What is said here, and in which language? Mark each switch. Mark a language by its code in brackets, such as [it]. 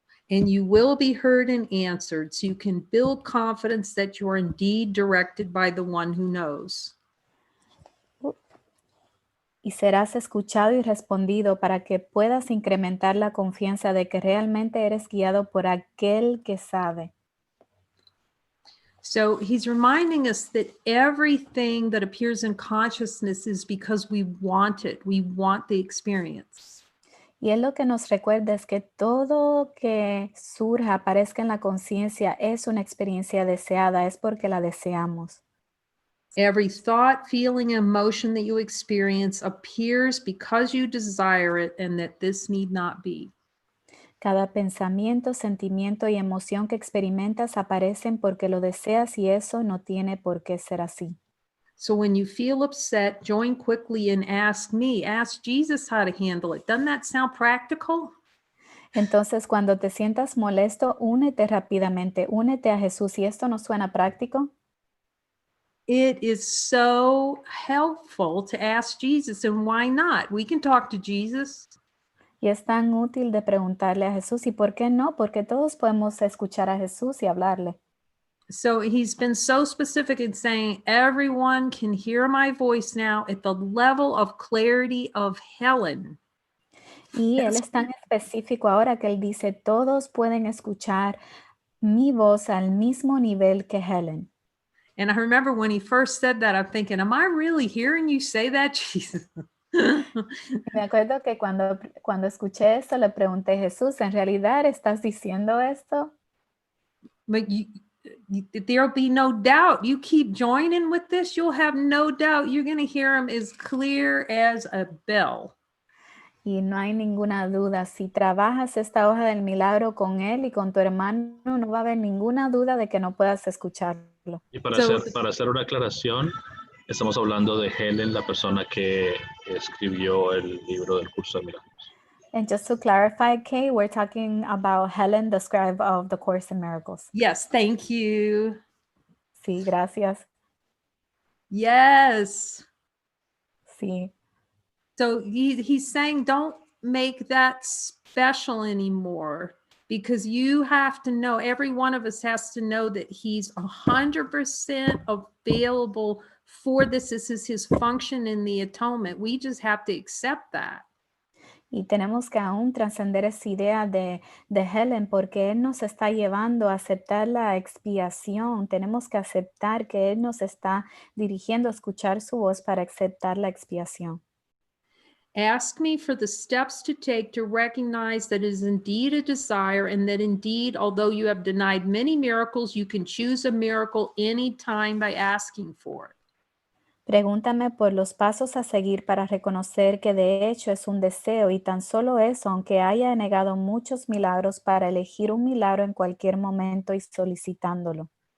[en] And you will be heard and answered, so you can build confidence that you are indeed directed by the one who knows. [es] Y serás escuchado y respondido para que puedas incrementar la confianza de que realmente eres guiado por aquel que sabe. [en] So he's reminding us that everything that appears in consciousness is because we want it. We want the experience. [es] Y él lo que nos recuerda es que todo que surja, aparezca en la conciencia, es una experiencia deseada, es porque la deseamos. [en] Every thought, feeling, emotion that you experience appears because you desire it and that this need not be. [es] Cada pensamiento, sentimiento y emoción que experimentas aparecen porque lo deseas y eso no tiene por qué ser así. [en] So when you feel upset, join quickly and ask Jesus how to handle it. Doesn't that sound practical? [es] Entonces, cuando te sientas molesto, únete rápidamente, únete a Jesús. ¿Y esto no suena práctico? [en] It is so helpful to ask Jesus, and why not? We can talk to Jesus. [es] Y es tan útil de preguntarle a Jesús. ¿Y por qué no? Porque todos podemos escuchar a Jesús y hablarle. [en] So he's been so specific in saying, everyone can hear my voice now at the level of clarity of Helen. [es] Y él es tan específico ahora que él dice, todos pueden escuchar mi voz al mismo nivel que Helen. [en] And I remember when he first said that, I'm thinking, am I really hearing you say that, Jesus? [es] Me acuerdo que cuando escuché esto le pregunté, Jesús, ¿en realidad estás diciendo esto? [en] But there'll be no doubt. You keep joining with this, you'll have no doubt you're going to hear him as clear as a bell. [es] Y no hay ninguna duda, si trabajas esta hoja del milagro con él y con tu hermano, no va a haber ninguna duda de que no puedas escucharlo. Y para hacer una aclaración, estamos hablando de Helen, la persona que escribió el libro del curso de milagros. [en] And just to clarify, Cay, we're talking about Helen, the scribe of the Course in Miracles. Yes, thank you. [es] Sí, gracias. [en] Yes. [es] Sí. [en] So he's saying, don't make that special anymore, because you have to know, every one of us has to know that he's 100% available for this. This is his function in the atonement. We just have to accept that. [es] Y tenemos que aún trascender esa idea de Helen, porque él nos está llevando a aceptar la expiación. Tenemos que aceptar que él nos está dirigiendo a escuchar su voz para aceptar la expiación. [en] Ask me for the steps to take to recognize that it is indeed a desire, and that indeed, although you have denied many miracles, you can choose a miracle anytime by asking for it. [es] Pregúntame por los pasos a seguir para reconocer que de hecho es un deseo, y tan solo eso, aunque haya negado muchos milagros, para elegir un milagro en cualquier momento y solicitándolo.